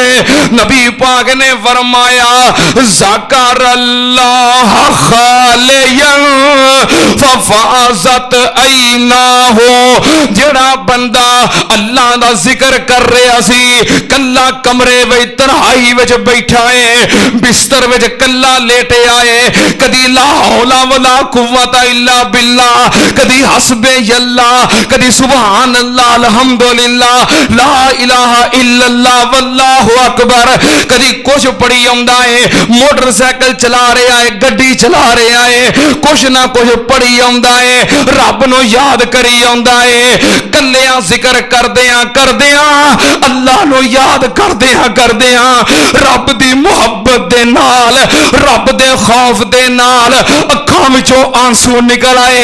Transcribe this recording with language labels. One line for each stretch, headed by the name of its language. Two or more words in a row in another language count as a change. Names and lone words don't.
Punjabi: نبی پاک نے فرمایا
Arabic: ذكر الله خاليا ففاضت عيناه,
Punjabi: جیہڑا بندہ اللہ دا ذکر کر رہا سی کلا کمرے وچ تنہائی وچ بیٹھا ہے، بستر وچ کلا لیٹے آئے، کدی
Arabic: لا حول ولا قوة إلا بالله, کدی حسب الله، کدی سبحان الله الحمدلله لا إله إلا الله والله أكبر,
Punjabi: کدی کجھ پڑی آؤندا ہے، موٹرسائیکل چلا رہا ہے، گڈی چلا رہا ہے، کجھ نا کجھ پڑی آؤندا ہے، رب نوں یاد کری آؤندا ہے. کلیاں ذکر کردیاں کردیاں اللہ نوں یاد کردیاں کردیاں رب دی محبت دے نال، رب دے خوف دے نال اکھاں وچوں آنسو نکل آئے.